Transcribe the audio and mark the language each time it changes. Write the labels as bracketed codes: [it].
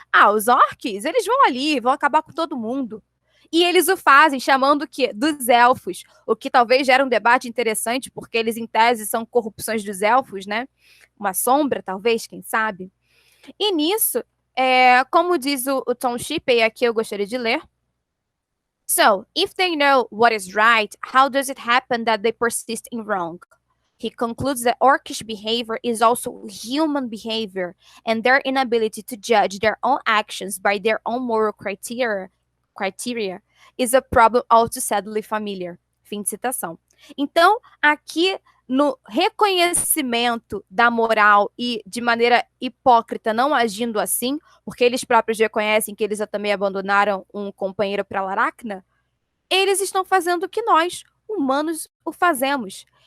[pt] Ah, os orcs, eles vão ali, vão acabar com todo mundo. E eles o fazem chamando o quê? Dos elfos, o que talvez gera um debate interessante, porque eles, em tese, são corrupções dos elfos, né? Uma sombra, talvez, quem sabe? E nisso, como diz o Tom Shippey, aqui eu gostaria de ler. [en] So, if they know what is right, how does it happen that they persist in wrong? He concludes that orcish behavior is also human behavior, and their inability to judge their own actions by their own moral criteria is a problem all too sadly familiar. [pt] Fim de citação. Então, aqui no reconhecimento da moral e de maneira hipócrita, não agindo assim, porque eles próprios reconhecem que eles também abandonaram um companheiro para Laracna, eles estão fazendo o que nós, humanos, o fazemos.